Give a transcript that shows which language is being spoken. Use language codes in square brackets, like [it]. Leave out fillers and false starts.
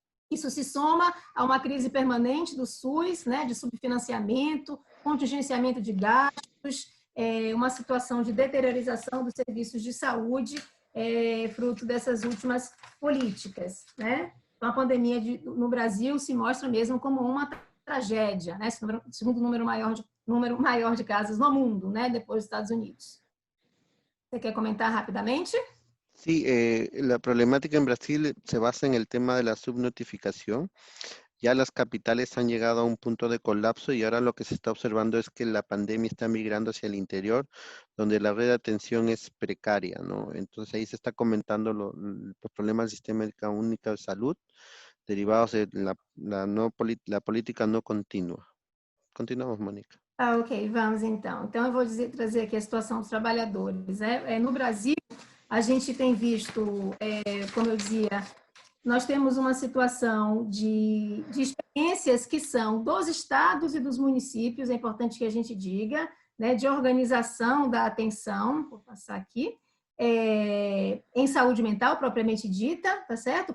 [pt] Isso se soma a uma crise permanente do SUS, né, de subfinanciamento, contingenciamento de gastos, uma situação de deteriorização dos serviços de saúde, fruto dessas últimas políticas, né? Então, a pandemia no Brasil se mostra mesmo como uma tragédia, né? Segundo número maior de casos no mundo, né? Depois dos Estados Unidos. Você quer comentar rapidamente? [es] Sí, la problemática en Brasil se basa en el tema de la subnotificación. Ya las capitales han llegado a un punto de colapso y ahora lo que se está observando es que la pandemia está migrando hacia el interior, donde la red de atención es precaria, ¿no? Entonces ahí se está comentando los problemas del sistema único de salud derivados de la política no continua. Continuamos, Mônica. [pt] Ok, vamos então. Então eu vou trazer aqui a situação dos trabalhadores. No Brasil, a gente tem visto, como eu dizia, nós temos uma situação de experiências que são dos estados e dos municípios, é importante que a gente diga, né, de organização da atenção, vou passar aqui, em saúde mental, propriamente dita, tá certo?